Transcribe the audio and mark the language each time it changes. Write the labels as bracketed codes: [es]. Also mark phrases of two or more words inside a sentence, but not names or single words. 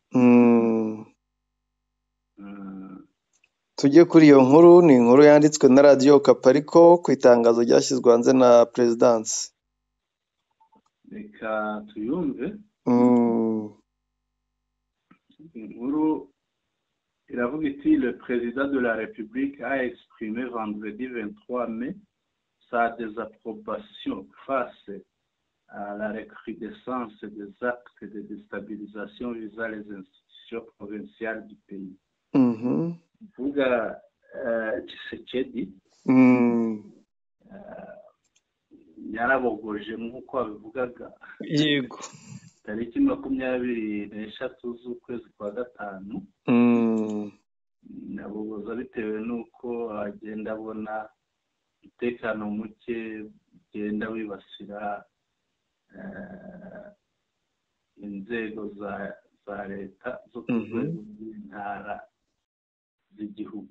[rw] tujye kuri iyo nkuru ni inkuru yanditswe na radiyo Kapariko ku itangazo ryashyizwe hanze na perezidansi reka tuyumve inkuru iravuga iti [fr] le président de la République a exprimé vendredi 23 mai sa désapprobation face à la recrudescence des actes de déstabilisation visant les institutions provinciales du pays. [rw] Vuga Tshisekedi yarabogoje nk'uko babivugaga yego tariki 23 z'ukwezi kwa gatanu nabogoza bitewe n'uko agenda abona umutekano muke ugenda wibasira inzego za leta zo ku rwego rw'intara z'igihugu